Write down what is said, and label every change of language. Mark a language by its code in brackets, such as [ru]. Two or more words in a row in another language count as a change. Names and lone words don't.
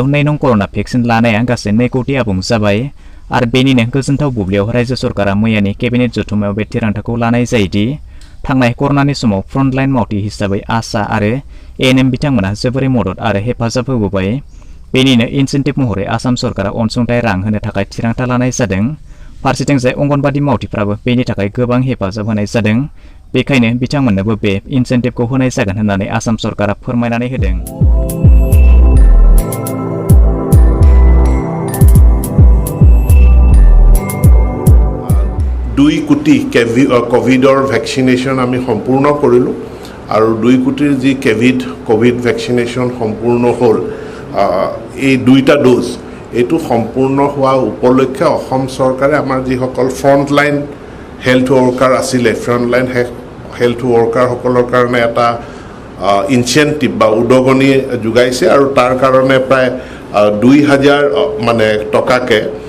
[brx] 2 नं कर'ना भेक्सिन लानाया गासै 2 कोटि आबुं जाबाय आरो बेनिनो गोजोनथाव बुब्लियाव रायजो सरकारा मैयानि केबिनेट जथुमायाव बे थिरांथाखौ लानाय जायोदि थांनाय कर'नानि समाव फ्रन्टलाइन मावथि हिसाबै आशा आरो ANM बिथांमोना जोबोरै मदद आरो हेफाजाब होबोबाय बेनिनो इनसेन्टिभ महरै आसाम सरकारा अनसुंथाइ रां होनो थाखाय थिरांथा लानाय जादों फारसेथिंजाय अंगनबादि मावथिफ्राबो बेनि थाखाय गोबां हेफाजाब होनाय जादों बेखायनो बिथांमोननोबो बे इनसेन्टिभखौ होनाय जागोन होननानै आसाम सरकारा फोरमायनानै होदों [as] দুই কোটি কোভিডৰ ভ্যাকচিনেশন আমি সম্পূৰ্ণ কৰিলো আৰু 2 কোটিৰ যি কোভিড ভ্যাকচিনেশন সম্পূৰ্ণ হ'ল এই দুইটা ডোজ এটো সম্পূৰ্ণ হোৱা উপলক্ষে অসম চৰকাৰে আমাৰ যি সকল [en] frontline health worker [as] আছিল [en] frontline health worker [as] সকলৰ কাৰণে এটা ইনসেন্টিভ বা উদগনি যোগাইছে আৰু তাৰ কাৰণে প্ৰায় 2000 মানে টকাকে